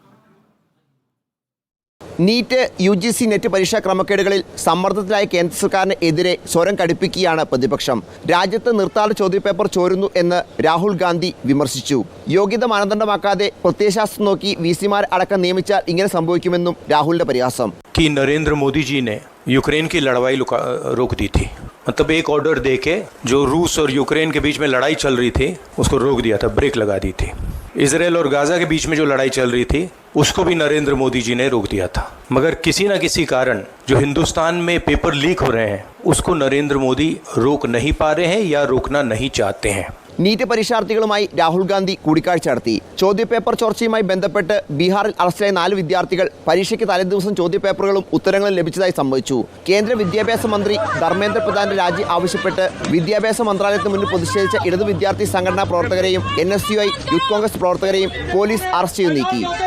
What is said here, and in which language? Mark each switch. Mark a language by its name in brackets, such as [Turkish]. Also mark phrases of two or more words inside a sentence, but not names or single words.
[Malayalam] നീറ്റ് UGC നെറ്റ് പരീക്ഷാ ക്രമക്കേടുകളിൽ സമ്മർദ്ദത്തിലായ കേന്ദ്ര സർക്കാരിന് എതിരെ സ്വരം കടുപ്പിക്കുകയാണ് പ്രതിപക്ഷം. രാജ്യത്ത് നിർത്താതെ ചോദ്യപേപ്പർ ചോരുന്നു എന്ന് രാഹുൽ ഗാന്ധി വിമർശിച്ചു. യോഗ്യത മാനദണ്ഡമാക്കാതെ പ്രത്യയശാസ്ത്രം നോക്കി VCമാർ അടക്കം നിയമിച്ചാൽ ഇങ്ങനെ സംഭവിക്കുമെന്നും രാഹുലിന്റെ പരിഹാസം. [Hindi] कि नरेंद्र मोदी जी ने यूक्रेन की लड़ाई रोक दी थी, मतलब एक ऑर्डर देके जो रूस और यूक्रेन के बीच में लड़ाई चल रही थी उसको रोक दिया था, ब्रेक लगा दी थी. इजराइल और गाजा के बीच में जो लड़ाई चल रही थी उसको भी नरेंद्र मोदी जी ने रोक दिया था. मगर किसी न किसी कारण जो हिंदुस्तान में पेपर लीक हो रहे हैं उसको नरेंद्र मोदी रोक नहीं पा रहे हैं या रोकना नहीं चाहते हैं. [Malayalam] നീറ്റ് പരീക്ഷാർത്ഥികളുമായി രാഹുൽ ഗാന്ധി കൂടിക്കാഴ്ച നടത്തി. ചോദ്യപേപ്പർ ചോർച്ചയുമായി ബന്ധപ്പെട്ട് ബീഹാറിൽ അറസ്റ്റിലായ 4 വിദ്യാർത്ഥികൾ പരീക്ഷയ്ക്ക് തലേദിവസം ചോദ്യപേപ്പറുകളും ഉത്തരങ്ങളും ലഭിച്ചതായി സംഭവിച്ചു. കേന്ദ്ര വിദ്യാഭ്യാസ മന്ത്രി ധർമ്മേന്ദ്ര പ്രധാന്റെ രാജി ആവശ്യപ്പെട്ട് വിദ്യാഭ്യാസ മന്ത്രാലയത്തിന് മുന്നിൽ പ്രതിഷേധിച്ച ഇടതു വിദ്യാർത്ഥി സംഘടനാ പ്രവർത്തകരെയും NSUI യൂത്ത് കോൺഗ്രസ് പ്രവർത്തകരെയും പോലീസ് അറസ്റ്റ് ചെയ്ത് നീക്കി.